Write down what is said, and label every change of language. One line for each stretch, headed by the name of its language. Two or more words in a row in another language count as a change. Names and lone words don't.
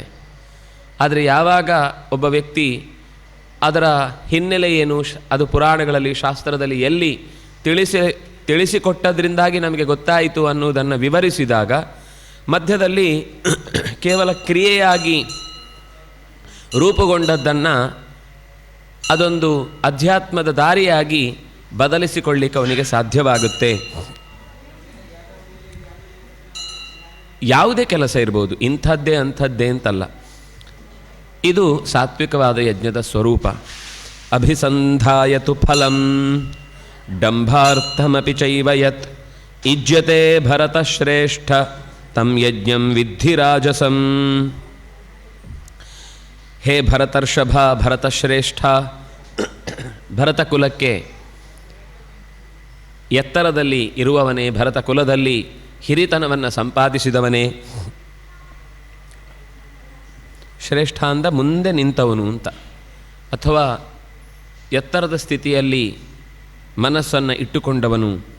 Kannada: ಆದರೆ ಯಾವಾಗ ಒಬ್ಬ ವ್ಯಕ್ತಿ ಅದರ ಹಿನ್ನೆಲೆ ಏನು, ಅದು ಪುರಾಣಗಳಲ್ಲಿ ಶಾಸ್ತ್ರದಲ್ಲಿ ಎಲ್ಲಿ ತಿಳಿಸಿಕೊಟ್ಟದ್ರಿಂದಾಗಿ ನಮಗೆ ಗೊತ್ತಾಯಿತು ಅನ್ನುವುದನ್ನು ವಿವರಿಸಿದಾಗ ಮಧ್ಯದಲ್ಲಿ ಕೇವಲ ಕ್ರಿಯೆಯಾಗಿ ರೂಪುಗೊಂಡದ್ದನ್ನು ಅದೊಂದು ಅಧ್ಯಾತ್ಮದ ದಾರಿಯಾಗಿ ಬದಲಿಸಿಕೊಳ್ಳಿಕ್ಕೆ ಅವನಿಗೆ ಸಾಧ್ಯವಾಗುತ್ತೆ. ಯಾವುದೇ ಕೆಲಸ ಇರ್ಬೋದು, ಇಂಥದ್ದೇ ಅಂಥದ್ದೇ ಅಂತಲ್ಲ. ಇದು ಸಾತ್ವಿಕವಾದ ಯಜ್ಞದ ಸ್ವರೂಪ.
Sanskrit: ಅಭಿಸಂಧಾಯತು ಫಲಂ ಡಂಭಾರ್ಥಮಪಿ ಚೈವ ಯತ್ ಇಜ್ಯತೆ ಭರತಶ್ರೇಷ್ಠ ತಂ ಯಜ್ಞಂ ವಿದ್ಧಿ ರಾಜಸಂ.
Kannada: ಹೇ ಭರತರ್ಷಭ, ಭರತಶ್ರೇಷ್ಠ, ಭರತಕುಲಕ್ಕೆ ಎತ್ತರದಲ್ಲಿ ಇರುವವನೇ, ಭರತ ಕುಲದಲ್ಲಿ ಹಿರಿತನವನ್ನು ಸಂಪಾದಿಸಿದವನೇ. ಶ್ರೇಷ್ಠ ಅಂದ ಮುಂದೆ ನಿಂತವನು ಅಂತ, ಅಥವಾ ಎತ್ತರದ ಸ್ಥಿತಿಯಲ್ಲಿ ಮನಸ್ಸನ್ನು ಇಟ್ಟುಕೊಂಡವನು.